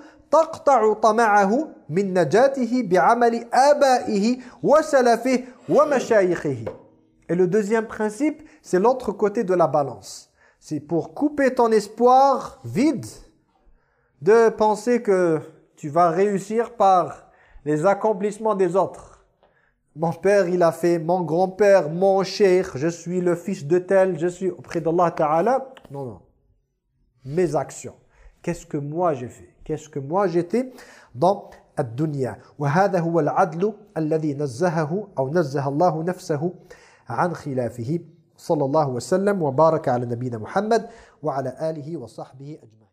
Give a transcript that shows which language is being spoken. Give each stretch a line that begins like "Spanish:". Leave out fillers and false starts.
Arabic: تقطع طمعه من نجاته بعمل آبائه وسلفه ومشايخه.
French: Et le deuxième principe, c'est l'autre côté de la balance. C'est pour couper ton espoir vide de penser que tu vas réussir par les accomplissements des autres. Mon père, il a fait, mon grand-père, mon cheikh, je suis le fils de tel, je suis auprès d'Allah Ta'ala. Non, non. Mes actions. Qu'est-ce que moi j'ai fait? Qu'est-ce que moi j'étais dans الدنيا.
Arabic: وهذا هو العدل الذي نزهه أو نزه الله نفسه عن خلافه صلى الله وسلم وبارك على نبينا محمد وعلى آله وصحبه أجمعين.